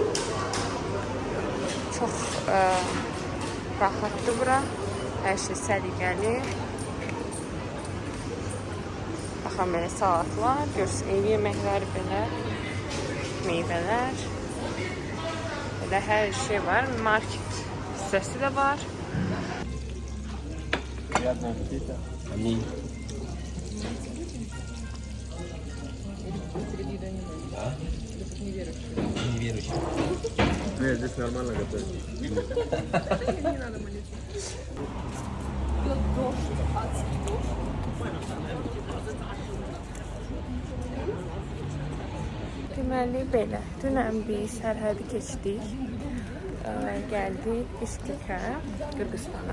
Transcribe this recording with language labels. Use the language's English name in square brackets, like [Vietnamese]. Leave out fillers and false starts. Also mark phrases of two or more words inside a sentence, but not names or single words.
[Azerbaijani] Çox rahatdır bura. Hər şey səliqəli. Baxın belə salatlar, görsün ev yeməkləri belə, meyvələr. Belə hər şey var. Market hissəsi də var. [Russian] Нет, здесь нормально готовить. [Azerbaijani] Deməli belə, dünən biz sərhədi keçdik, gəldik İşkəkə, Qırğızstana.